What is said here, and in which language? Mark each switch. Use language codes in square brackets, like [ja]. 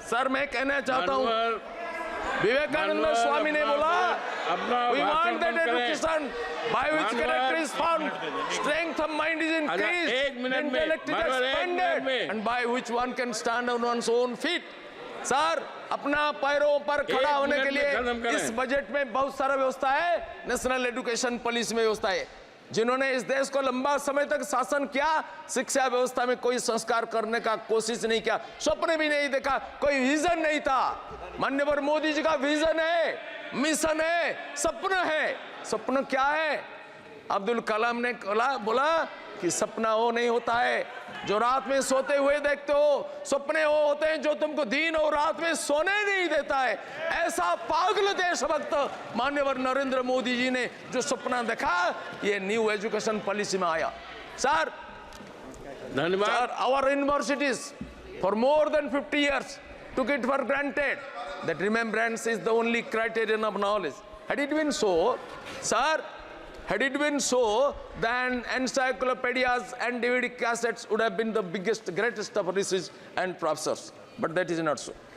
[en] sir [hi] मैं कहना चाहता हूँ, विवेकानंद स्वामी ने बोला, [en] we want that education by which character is found, strength of mind is increased, intellect is expanded, and by which one can stand on one's own feet. [hi] Sir अपना पैरों पर खड़ा होने के लिए इस बजट में बहुत सारा व्यवस्था है। नेशनल एजुकेशन पॉलिसी में व्यवस्था है। जिन्होंने इस देश को लंबा समय तक शासन किया, शिक्षा व्यवस्था में कोई संस्कार करने का कोशिश नहीं किया, स्वप्न भी नहीं देखा, कोई विजन नहीं था। माननीय मोदी जी का विजन है, मिशन है, सपना है। सपना क्या है? अब्दुल कलाम ने बोला कि सपना वो नहीं होता है जो रात में सोते हुए देखते हो, सपने वो होते हैं जो तुमको दिन और रात में सोने नहीं देता है। ऐसा पागल देशभक्त माननीय नरेंद्र मोदी जी ने जो सपना देखा, ये न्यू एजुकेशन पॉलिसी में आया। सर धन्यवाद। [en] Sir, our universities for more than 50 years took it for granted that remembrance is the only criterion of knowledge. Had it been so, sir, had it been so, then encyclopedias and DVD cassettes would have been the biggest, greatest of research and professors. But that is not so.